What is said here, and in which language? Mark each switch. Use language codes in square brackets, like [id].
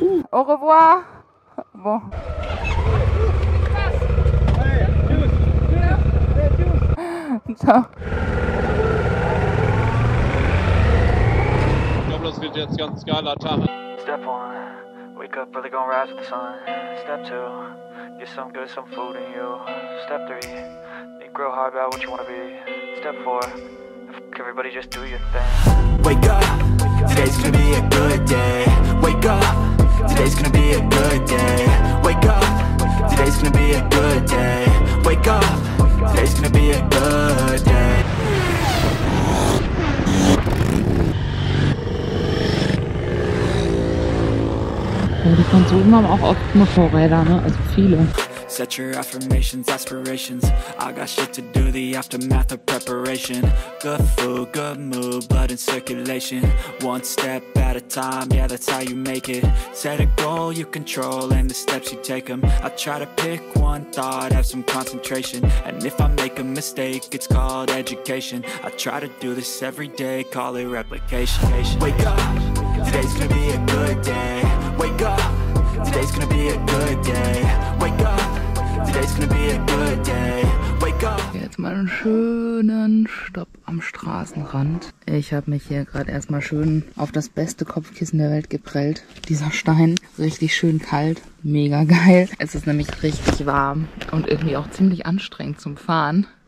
[fr] Au revoir. Bon. [it] Ciao. [de] Ich glaube, das wird jetzt ganz geiler Tag. [en] Step 1, wake up early, gonna rise with the sun. Step 2, get some good, some food in you. Step 3, think real hard about what you wanna be. Step 4, everybody just do your thing. Wake up, today's gonna be a good day. Wake up, today's gonna be a good day. Wake up, today's gonna be a good day. Wake up, today's gonna be a good day. [de] Die Franzosen haben auch oft Motorräder, ne? Also viele. [en] Set your affirmations, aspirations. I got shit to do, the aftermath of preparation. Good food, good mood, blood in circulation. One step at a time, yeah, that's how you make it. Set a goal you control and the steps you take them. I try to pick one thought, have some concentration. And if I make a mistake, it's called education. I try to do this every day, call it replication. Wake up, today's gonna be a good day. Wake up, today's gonna be a good day. Wake up, today's gonna be a good day. Wake up. [de] Jetzt mal einen schönen Stopp am Straßenrand. Ich habe mich hier gerade erstmal schön auf das beste Kopfkissen der Welt geprellt. Dieser Stein, richtig schön kalt, mega geil. Es ist nämlich richtig warm und irgendwie auch ziemlich anstrengend zum Fahren.